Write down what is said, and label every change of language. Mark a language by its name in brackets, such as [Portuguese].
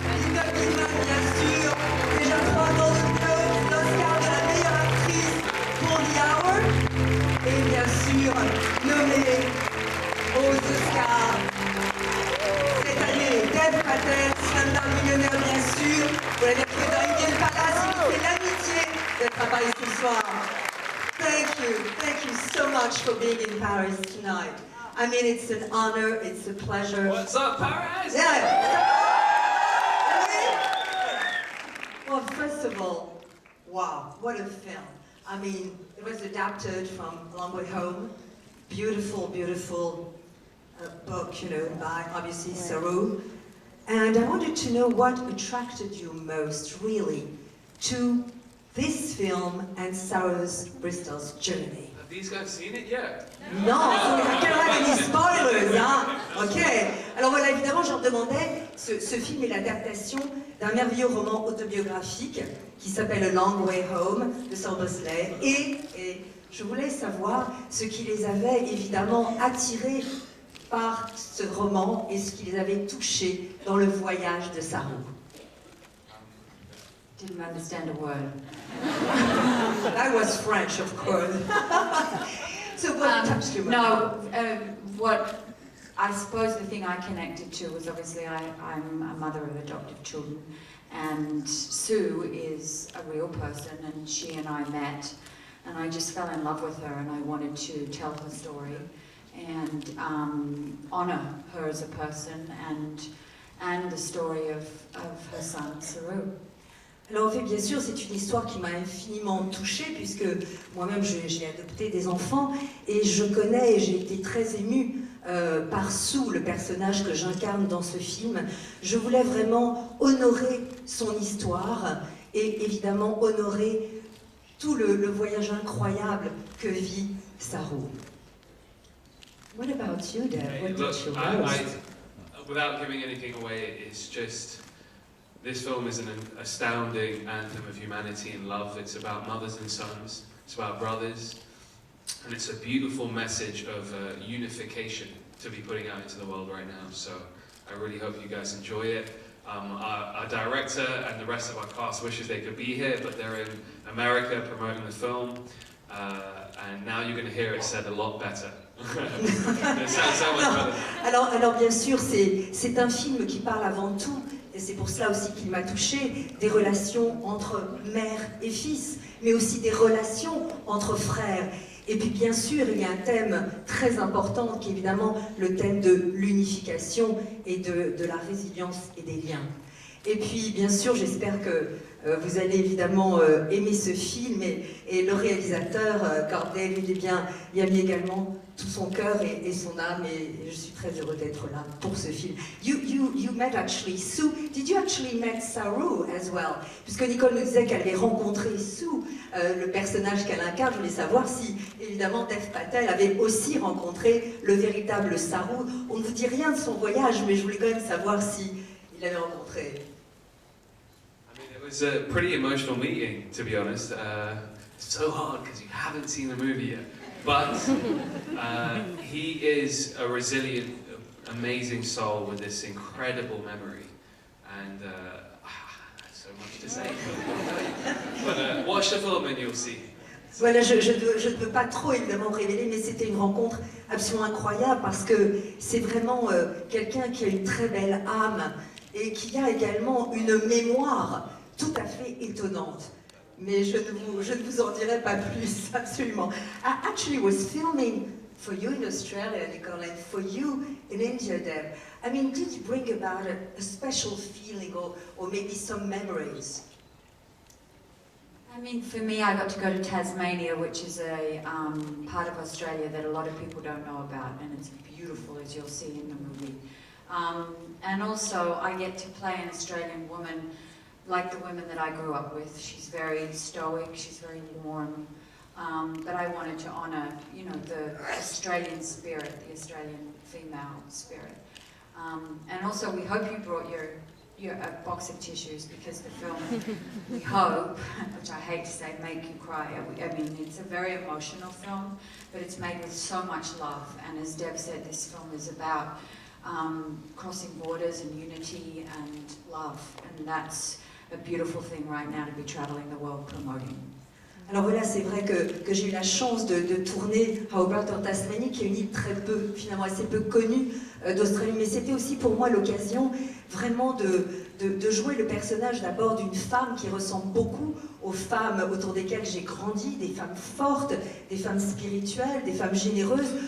[French] Nicole Kidman, bien sûr, déjà 3 Golden Globes, l'Oscar de la meilleure actrice pour The Hour, et bien sûr, nommée aux Oscars cette année, Dev Patel, Slumdog Millionnaire, bien sûr. Vous l'avez trouvé dans Indian Palace, il nous fait l'amitié d'être à Paris ce soir. [English] Thank you so much for being in Paris tonight. I mean, it's an honor, it's a pleasure. What's up, Paris? Yeah. Well, first of all, wow, what a film. I mean, it was adapted from A Long Way Home. Beautiful, beautiful book, you know, by obviously Saru. And I wanted to know what attracted you most, really, to this film and Saru's Bristol's journey. Have these guys seen it yet? [French] Non, quel aura des spoilers, hein? Ok. Alors voilà, évidemment, je leur demandais, ce film est l'adaptation d'un merveilleux roman autobiographique qui s'appelle A Long Way Home de Saul Bosley. Et je voulais savoir ce qui les avait évidemment attirés par ce roman et ce qui les avait touchés dans le voyage de Saru. [English] Didn't understand a word. That was French, of course. So what touched you most? No, what I suppose the thing I connected to was obviously I'm a mother of adoptive children, and Sue is a real person, and she and I met, and I just fell in love with her, and I wanted to tell her story and honor her as a person and the story of her son Saru. [French] Alors en fait, bien sûr, c'est une histoire qui m'a infiniment touchée, puisque moi-même j'ai adopté des enfants, et je connais, et j'ai été très émue par Sue, le personnage que j'incarne dans ce film. Je voulais vraiment honorer son histoire, et évidemment honorer tout le voyage incroyable que vit Saru. [English] What about you, Dad? What Look, did you most? without giving anything away, it's just, this film is an astounding anthem of humanity and love. It's about mothers and sons, it's about brothers, and it's a beautiful message of unification to be putting out into the world right now. So I really hope you guys enjoy it. Our director and the rest of our cast wishes they could be here, but they're in America promoting the film, and now you're going to hear it said a lot better. It sounds so much better. [French] Alors bien sûr, c'est un film qui parle avant tout, et c'est pour cela aussi qu'il m'a touchée, des relations entre mère et fils, mais aussi des relations entre frères. Et puis bien sûr, il y a un thème très important qui est évidemment le thème de l'unification et de la résilience et des liens. Et puis bien sûr, j'espère que vous allez évidemment aimer ce film, et le réalisateur, Garth Davis, eh bien, il a mis également tout son cœur et son âme, et je suis très heureux d'être là pour ce film. [English] You met actually Sue. Did you actually met Saru as well? [French] Puisque Nicole nous disait qu'elle avait rencontré Sue, le personnage qu'elle incarne. Je voulais savoir si, évidemment, Dev Patel avait aussi rencontré le véritable Saru. On ne vous dit rien de son voyage, mais je voulais quand même savoir si il l'avait rencontré. [English] I mean, it was a pretty emotional meeting, to be honest. It's so hard because you haven't seen the movie yet. But he is a resilient, amazing soul with this incredible memory. And so much to say. But watch the film and you'll see. [French] Voilà, je ne peux pas trop évidemment révéler, mais c'était une rencontre absolument incroyable parce que c'est vraiment quelqu'un qui a une très belle âme et qui a également une mémoire tout à fait étonnante. Mais je ne vous en dirai pas plus, absolument. [English] I actually was filming for you in Australia, Nicole, and for you in India, Deb. I mean, did you bring about a special feeling or maybe some memories? I mean, for me, I got to go to Tasmania, which is a part of Australia that a lot of people don't know about, and it's beautiful, as you'll see in the movie. And also, I get to play an Australian woman like the women that I grew up with. She's very stoic, she's very warm, but I wanted to honour, you know, the Australian spirit, the Australian female spirit. And also, we hope you brought your a box of tissues, because the film, we hope, which I hate to say, make you cry. I mean, it's a very emotional film, but it's made with so much love. And as Deb said, this film is about crossing borders and unity and love. And that's a beautiful thing right now to be traveling the world promoting. [French] Alors voilà, c'est vrai que j'ai eu la chance de tourner à Hobart en Tasmanie, qui est une île très peu, finalement assez peu connue d'Australie, mais c'était aussi pour moi l'occasion vraiment de jouer le personnage d'abord d'une femme qui ressemble beaucoup aux femmes autour desquelles j'ai grandi, des femmes fortes, des femmes spirituelles, des femmes généreuses.